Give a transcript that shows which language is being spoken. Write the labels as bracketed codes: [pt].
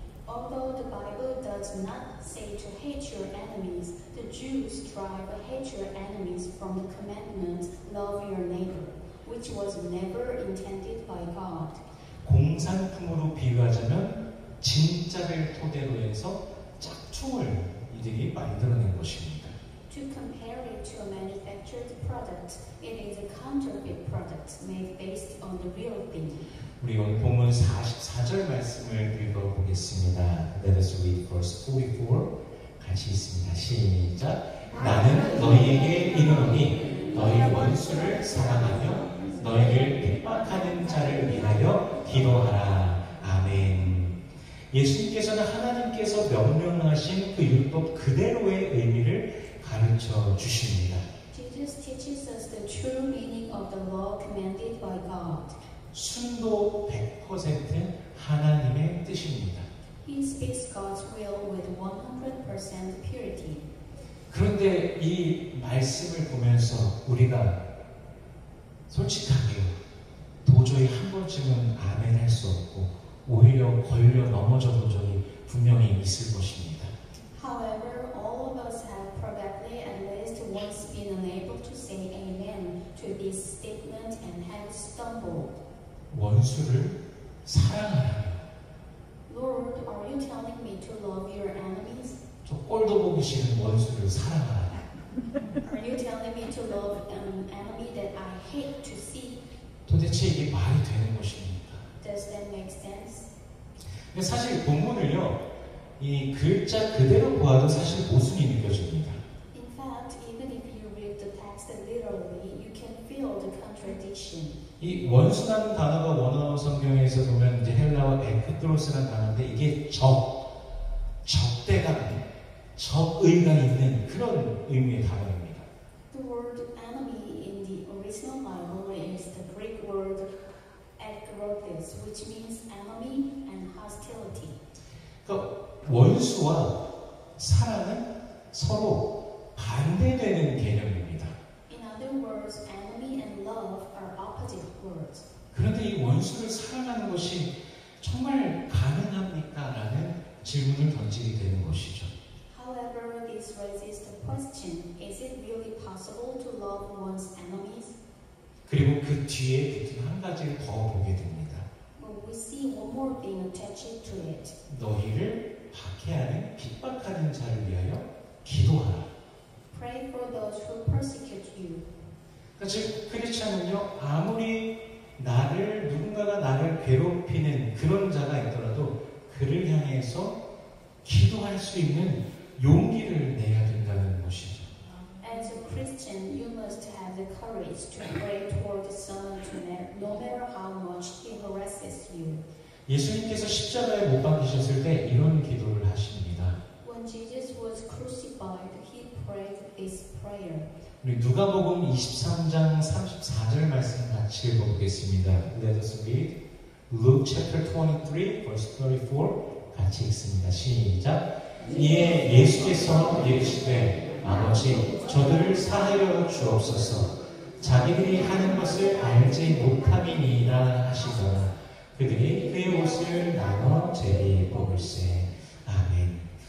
[en] Although the Bible does not say to hate your enemies, the Jews strive to hate your enemies from the commandment, love your neighbor, which was never intended by God. [ko] 공산품으로 비유하자면 진짜를 토대로 해서 짝퉁을 이들이 만들어낸 것입니다. [en] To compare it to a manufactured product, it is a counterfeit product made based on the real thing. [ko] 우리 오늘 본문 44절 말씀을 읽어보겠습니다. [en] Let us read verse 44. [ko] 같이 있습니다. 시작. 나는 너희에게 이르노니 너희 원수를 사랑하며 너희를 핍박하는 자를 위하여 기도하라. 아멘. 예수님께서는 하나님께서 명령하신 그 율법 그대로의 의미를 가르쳐 주십니다. [en] Jesus teaches us the true meaning of the law commanded by God. [ko] 순도 100% 하나님의 뜻입니다. [en] He speaks God's will with 100% purity. [ko] 그런데 이 말씀을 보면서 우리가 솔직하게 도저히 한 번쯤은 아멘 할 수 없고 오히려 걸려 넘어져 본 적이 분명히 있을 것입니다. [en] However, all of us have probably at least once been unable to say amen to this statement and have stumbled. [ko] 원수를 사랑하라며 [en] Lord, are you telling me to love your enemies? [ko] 저 꼴도 보기 싫은 원수를 사랑하라. [en] Are you telling me to love an enemy that I hate to see? [ko] 도대체 이게 말이 되는 것입니까? [en] Does that make sense? [ko] 근데 사실 본문을요, 이 글자 그대로 보아도 사실 모순이 느껴집니다. [en] In fact, even if you read the text literally, you can feel the contradiction. [ko] 이 원수라는 단어가 원어 성경에서 보면 이제 헬라어 에크트로스라는 단어인데 이게 적대감, 적의가 있는 그런 의미의 단어입니다. [en] The word enemy in the original Bible is the Greek word ekrotes, which means enemy and hostility. [ko] 그러니까 원수와 사랑은 서로 반대되는 개념입니다. [en] In other words, enemy and love are opposite words. [ko] 그런데 이 원수를 사랑하는 것이 정말 가능합니까? 라는 질문을 던지게 되는 것이죠. [en] However, this raises the question, is it really possible to love one's enemies? [ko] 그리고 그 뒤에 붙은 한 가지를 더 보게 됩니다. [en] But we see one more thing attached to it. [ko] 너희를 박해하는 핍박하는 자를 위하여 기도하라. [en] Pray for those who persecute you. [ko] 그러니까 즉 크리스찬은요, 아무리 누군가가 나를 괴롭히는 그런 자가 있더라도 그를 향해서 기도할 수 있는 용기를 내야 된다는 것이죠. [en] As a Christian, you must have the courage to pray toward someone no matter how much he harasses you. [ko] 예수님께서 십자가에 못 박히셨을 때 이런 기도를 하십니다. [en] When Jesus was crucified, he prayed this prayer. [ko] 우리 누가복음 23장 34절 말씀 같이 읽어보겠습니다. [en] Let us read Luke chapter 23, verse 34 [ko] 같이 읽습니다. 시작. 이에 예수께서 이르시되 아버지 저들을 사하여 주옵소서. 자기들이 하는 것을 알지 못함이니이다 하시더라. 그들이 그의 옷을 나눠 제비 뽑을세. 아멘.